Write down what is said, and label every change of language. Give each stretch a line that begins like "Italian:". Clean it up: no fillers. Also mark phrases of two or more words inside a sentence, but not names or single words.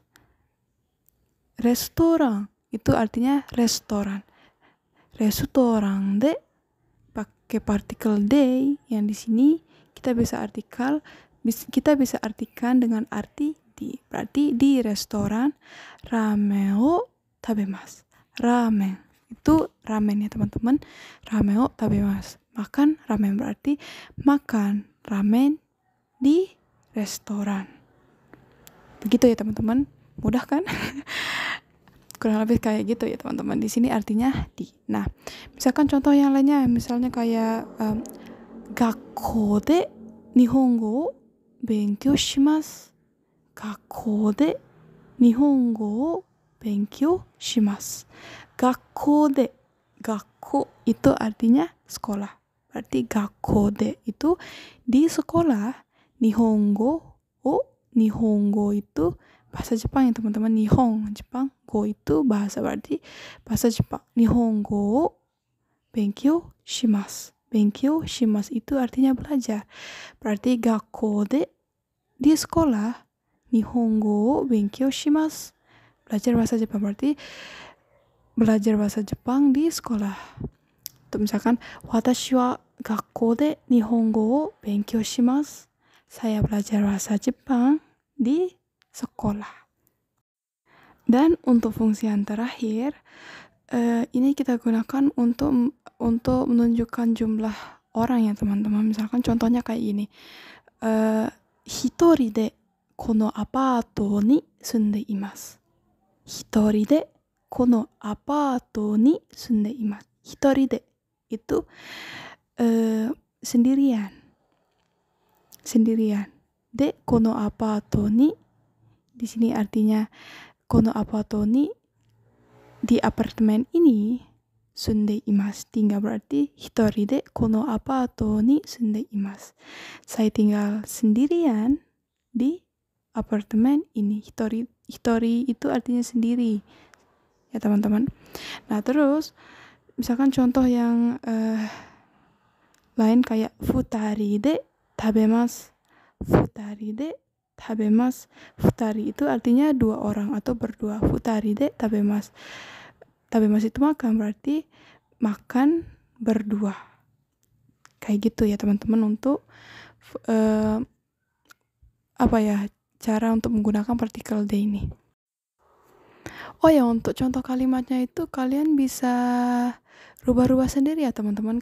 Indonesian: Restoran itu artinya restoran. Restoran de pakai partikel D yang di sini kita bisa artikan dengan arti di. Berarti di restoran
Japanese: ラーメンを食べます.
Indonesian: Ramen itu ramen ya teman-teman.
Japanese: ラーメンを食べます.
Indonesian: Makan ramen berarti makan ramen di restoran. Begitu ya teman-teman. Mudah kan? kurang lebih kayak gitu ya teman-teman. Di sini artinya di. Nah, misalkan contoh yang lainnya, misalnya kayak
Japanese: 学校で日本語を勉強します. 学校で日本語を勉強します. 学校で,
Indonesian: gakkou itu artinya sekolah. Berarti
Japanese: 学校で
Indonesian: itu di sekolah. Nihongo itu bahasa Jepang ya teman-teman. Nihon Jepang, go itu bahasa, berarti bahasa Jepang.
Japanese: 日本語勉強します. 勉強します
Indonesian: itu artinya belajar. Berarti
Japanese: 学校で
Indonesian: di sekolah.
Japanese: 日本語勉強します.
Indonesian: Belajar bahasa Jepang, berarti belajar bahasa Jepang di sekolah. Untuk misalkan
Japanese: 私は学校で日本語を勉強します.
Indonesian: Saya belajar bahasa Jepang di sekolah. Dan untuk fungsi yang terakhir, ini kita gunakan untuk menunjukkan jumlah orang ya teman-teman. Misalkan contohnya kayak gini.
Japanese: 一人でこのアパートに住んでいます. 一人でこのアパートに住んでいます. 一人で
Indonesian: itu sendirian.
Japanese: でこのアパートに,
Indonesian: di sini artinya
Japanese: このアパートに,
Indonesian: di apartemen ini,
Japanese: 住んでいます,
Indonesian: tinggal, berarti
Japanese: 一人でこのアパートに住んでいます.
Indonesian: Saya tinggal sendirian di apartemen ini. Hitori itu artinya sendiri ya teman-teman. Nah terus misalkan contoh yang lain kayak
Japanese: 二人で食べます. 二人で食べます.
Indonesian: Futari itu artinya dua orang atau berdua.
Japanese: 二人で食べます.
Indonesian: Tabemasu itu makan, berarti makan berdua. Kayak gitu ya teman-teman untuk cara untuk menggunakan partikel de ini. Oh ya, untuk contoh kalimatnya itu kalian bisa rubah-rubah sendiri ya teman-teman.